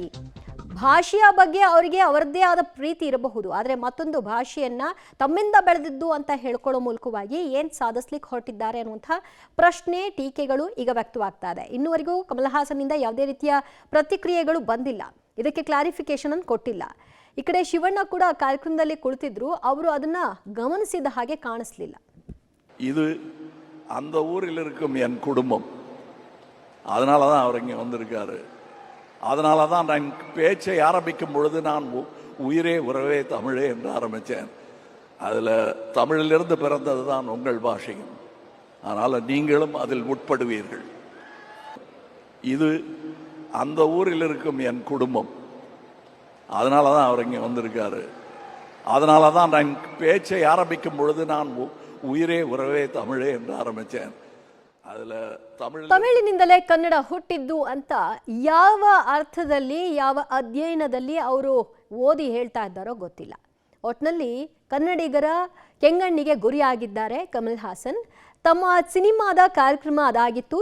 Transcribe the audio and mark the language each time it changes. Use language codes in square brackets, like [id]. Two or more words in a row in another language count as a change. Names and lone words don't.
[kn] ಭಾಷೆಯ ಬಗ್ಗೆ ಅವರಿಗೆ ಅವರದ್ದೇ ಆದ ಪ್ರೀತಿ ಇರಬಹುದು, ಆದರೆ ಮತ್ತೊಂದು ಭಾಷೆಯನ್ನ ತಮ್ಮಿಂದ ಬೆಳೆದಿದ್ದು ಅಂತ ಹೇಳ್ಕೊಳ್ಳೋ ಮೂಲಕವಾಗಿ ಏನ್ ಸಾಧಿಸ್ಲಿಕ್ಕೆ ಹೊರಟಿದ್ದಾರೆ ಅನ್ನುವಂಥ ಪ್ರಶ್ನೆ, ಟೀಕೆಗಳು ಈಗ ವ್ಯಕ್ತವಾಗ್ತಾ ಇದೆ. ಇನ್ನುವರೆಗೂ ಕಮಲ್ ಹಾಸನ್ನಿಂದ ಯಾವುದೇ ರೀತಿಯ ಪ್ರತಿಕ್ರಿಯೆಗಳು ಬಂದಿಲ್ಲ. ಇದಕ್ಕೆ ಕ್ಲಾರಿಫಿಕೇಶನ್ ಅನ್ನು ಕೊಟ್ಟಿಲ್ಲ. ಈ ಕಡೆ ಶಿವಣ್ಣ ಕೂಡ ಕಾರ್ಯಕ್ರಮದಲ್ಲಿ ಕುಳಿತಿದ್ರು. ಅವರು ಅದನ್ನ ಗಮನಿಸಿದ ಹಾಗೆ ಕಾಣಿಸ್ಲಿಲ್ಲ. [ta] இது அந்த ஊரில் இருக்கும் என் குடும்பம், அதனால தான் அவர் இங்கே வந்திருக்காரு. அதனால தான் நான் பேச்சை ஆரம்பிக்கும் பொழுது நான் உயிரே உறவே தமிழே என்று ஆரம்பித்தேன். அதில் தமிழிலிருந்து பிறந்தது தான் உங்கள் பாஷையும், அதனால் நீங்களும் அதில் உட்படுவீர்கள். இது அந்த ஊரில் இருக்கும் என் குடும்பம், அதனால தான் அவர் இங்கே வந்திருக்காரு. அதனால தான் நான் பேச்சை ஆரம்பிக்கும் பொழுது நான் உயிரே உறவே தமிழே என்று ஆரம்பித்தேன். [kn] ತಮಿಳಿನಿಂದಲೇ ಕನ್ನಡ ಹುಟ್ಟಿದ್ದು ಅಂತ ಯಾವ ಅರ್ಥದಲ್ಲಿ, ಯಾವ ಅಧ್ಯಯನದಲ್ಲಿ ಅವರು ಓದಿ ಹೇಳ್ತಾ ಇದ್ದಾರೋ ಗೊತ್ತಿಲ್ಲ. ಒಟ್ನಲ್ಲಿ ಕನ್ನಡಿಗರ ಕೆಂಗಣ್ಣಿಗೆ ಗುರಿಯಾಗಿದ್ದಾರೆ ಕಮಲ್ ಹಾಸನ್. ತಮ್ಮ ಸಿನಿಮಾದ ಕಾರ್ಯಕ್ರಮ ಅದಾಗಿತ್ತು.